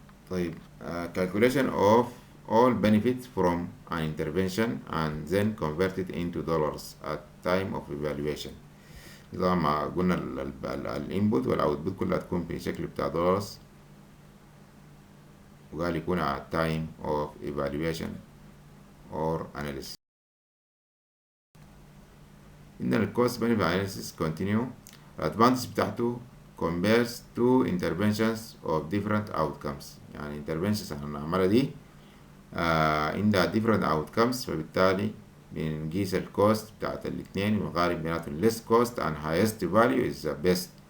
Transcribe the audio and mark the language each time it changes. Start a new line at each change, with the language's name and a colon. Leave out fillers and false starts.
English: طيب calculation of all benefits from an intervention and then converted into dollars at time of evaluation.
Arabic: زي ما قلنا الانبوت والاوتبوت كلها تكون في شكل بتاع دولارز، وقال يكون
English: at time of evaluation or analysis. إن ال cost benefit analysis continue.
Arabic: الادفانتج بتاعته
English: compares two interventions of different outcomes.
Arabic: يعني interventions احنا بنعملها دي عندها
English: different outcomes،
Arabic: فبالتالي بنقيس الكوست بتاعت الاتنين ونقارن بيناتهم.
English: less cost and highest value is the best.